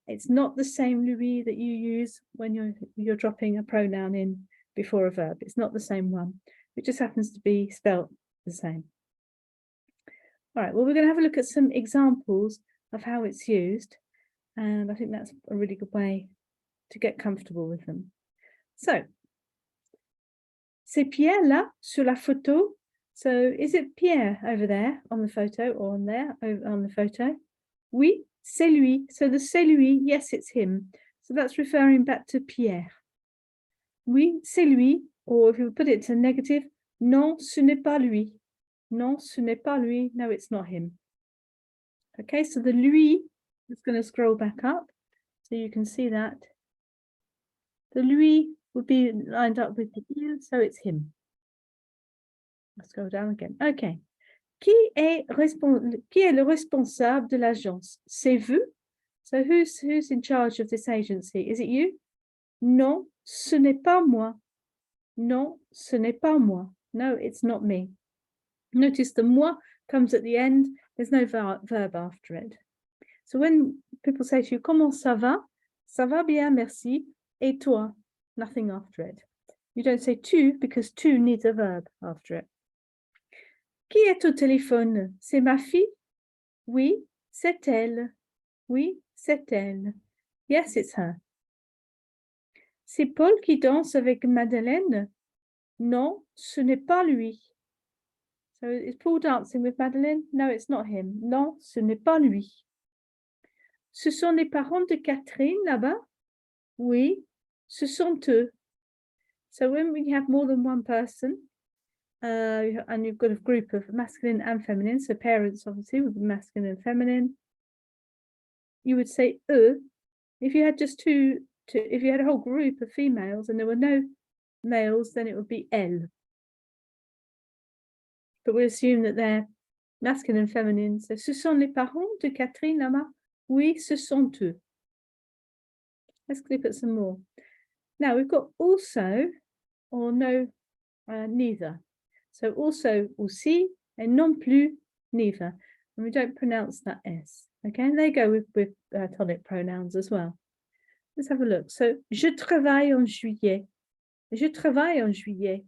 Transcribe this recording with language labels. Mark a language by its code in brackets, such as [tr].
[en] It's not the same lui that you use when you're dropping a pronoun in before a verb. It's not the same one. It just happens to be spelt the same. All right, well, we're going to have a look at some examples of how it's used. And I think that's a really good way to get comfortable with them. [fr] So, c'est Pierre là, sur la photo. [en] So, is it Pierre over there on the photo or on there on the photo? [fr] Oui, c'est lui. [en] So the c'est lui, yes, it's him. So that's referring back to Pierre. [fr] Oui, c'est lui. [en] Or if you put it to negative, [fr] non, ce n'est pas lui. Non, ce n'est pas lui. [en] No, it's not him. Okay, so the lui is going to scroll back up so you can see that. The lui would be lined up with the il, so it's him. Let's go down again. Okay. [fr] Qui est le responsable de l'agence? C'est vous? [en] So who's in charge of this agency? Is it you? [fr] Non, ce n'est pas moi. Non, ce n'est pas moi. [en] No, it's not me. Notice the moi comes at the end. There's no verb after it. So when people say to you, [fr] comment ça va? Ça va bien, merci. Et toi? [en] Nothing after it. You don't say tu because tu needs a verb after it. [fr] Qui est au téléphone? C'est ma fille? Oui, c'est elle. Oui, c'est elle. [en] Yes, it's her. [fr] C'est Paul qui danse avec Madeleine? Non, ce n'est pas lui. [en] So is Paul dancing with Madeleine? No, it's not him. [fr] Non, ce n'est pas lui. Ce sont les parents de Catherine là-bas? Oui, ce sont eux. [en] So when we have more than one person, and you've got a group of masculine and feminine, so parents obviously would be masculine and feminine, you would say eux. If you had just if you had a whole group of females and there were no males, then it would be elle. But we assume that they're masculine and feminine. [fr] So, ce sont les parents de Catherine là-bas? Oui, ce sont eux. [en] Let's click at some more. Now we've got also or no, neither. So also, aussi, and non plus, neither. And we don't pronounce that S. Okay, and they go with tonic pronouns as well. Let's have a look. [fr] So, je travaille en juillet. Je travaille en juillet.